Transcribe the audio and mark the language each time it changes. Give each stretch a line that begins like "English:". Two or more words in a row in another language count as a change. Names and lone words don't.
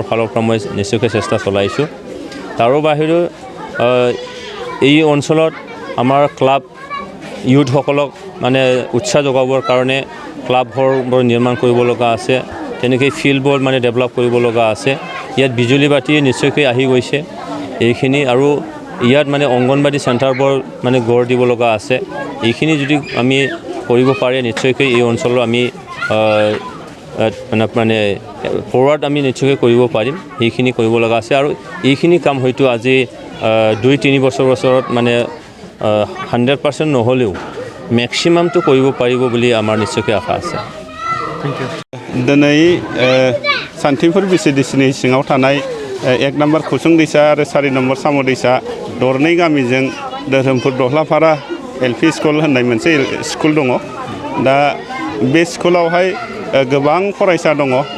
Assamese: ফালৰ পৰা মই নিশ্চয়কৈ চেষ্টা চলাইছোঁ তাৰো বাহিৰেও এই অঞ্চলত আমাৰ ক্লাব ইউথসকলক মানে উৎসাহ যোগাবৰ কাৰণে ক্লাববোৰ নিৰ্মাণ কৰিব লগা আছে তেনেকৈ ফিল্ডবোৰ মানে ডেভেলপ কৰিব লগা আছে ইয়াত বিজুলী বাতি নিশ্চয়কৈ আহি গৈছে এইখিনি আৰু ইয়াত মানে অংগনবাদী চেণ্টাৰবোৰ মানে গঢ় দিব লগা আছে এইখিনি যদি আমি কৰিব পাৰে নিশ্চয়কৈ এই অঞ্চলৰ আমি মানে ফৰৱাৰ্ড আমি নিশ্চয়কৈ কৰিব পাৰিম সেইখিনি কৰিব লগা আছে আৰু এইখিনি কাম হয়তো আজি 2-3 বছৰত মানে 100% নহ'লেও মেক্সিমামটো কৰিব পাৰিব বুলি আমাৰ নিশ্চয়কৈ আশা আছে
Bodo: दिनै सान्थिपुर BCDCनि सिङाव थानाय 1 नम्बर खुसुं दैसा आरो 4 नम्बर साम' दैसा दरनै गामिजों धोरोमपुर दहलाफारा LP स्कुल होननाय मोनसे स्कुल दङ दा बे स्कुलावहाय गोबां फरायसा दङ